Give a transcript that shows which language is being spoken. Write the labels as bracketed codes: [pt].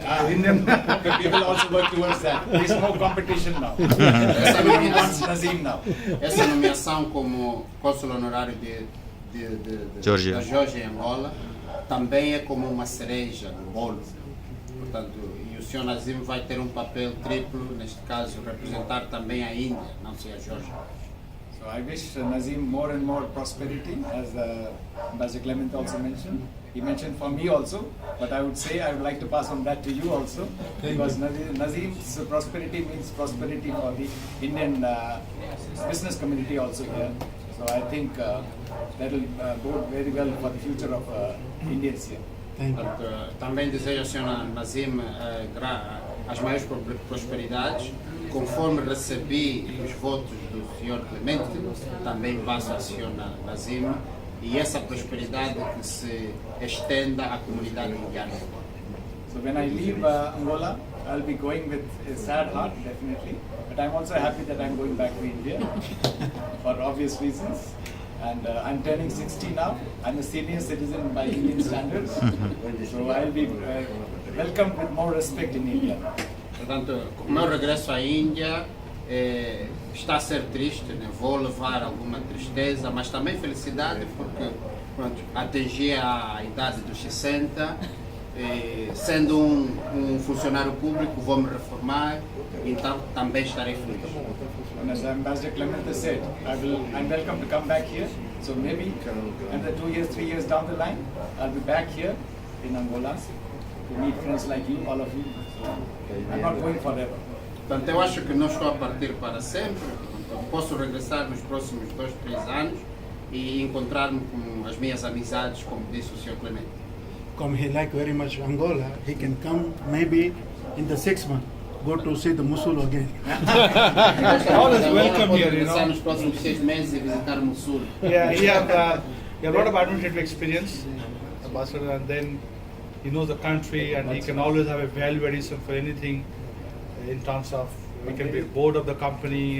[en] Indian people also work towards that. There is no competition now. Everyone wants Nazim now. [pt] Essa nomeação como cônsul honorário da Geórgia em Angola também é como uma cereja no bolo. Portanto, e o Sr. Nazim vai ter papel triplo, neste caso, representar também a Índia, não só a Geórgia. [en] So I wish Nazim more and more prosperity, as Ambassador Clement also mentioned. He mentioned for me also, but I would say I would like to pass on that to you also, because Nazim's prosperity means prosperity for the Indian business community also here. So I think that will bode very well for the future of Indians here. [pt] Também desejo ao Sr. Nazim as maiores prosperidades. Conforme recebi os votos do Sr. Clemente, também passo ao Sr. Nazim, e essa prosperidade que se estenda à comunidade indiana. [en] So when I leave Angola, I'll be going with a sad heart, definitely, but I'm also happy that I'm going back to India for obvious reasons. And I'm turning 60 now. I'm a senior citizen by Indian standards, so I'll be welcomed with more respect in India. [pt] Portanto, o meu regresso à Índia está a ser triste, né? Vou levar alguma tristeza, mas também felicidade, porque atingi a idade dos 60, sendo um funcionário público, vou me reformar, então também estarei feliz. [en] And as Ambassador Clement said, I'm welcome to come back here. So maybe another 2 years, 3 years down the line, I'll be back here in Angola to meet friends like you, all of you. So I'm not going forever. [pt] Portanto, eu acho que não estou a partir para sempre. Posso regressar nos próximos 2, 3 anos e encontrar-me com as minhas amizades, como disse o Sr. Clemente. [en] come, he like very much Angola, he can come maybe in the 6 months, go to see the Mosul again. Always welcome here, you know. [pt] Nos próximos 6 meses e visitar Mosul. [en] Yeah, he have a lot of administrative experience, ambassador, and then he knows the country, and he can always have a value addition for anything in terms of he can be board of the company.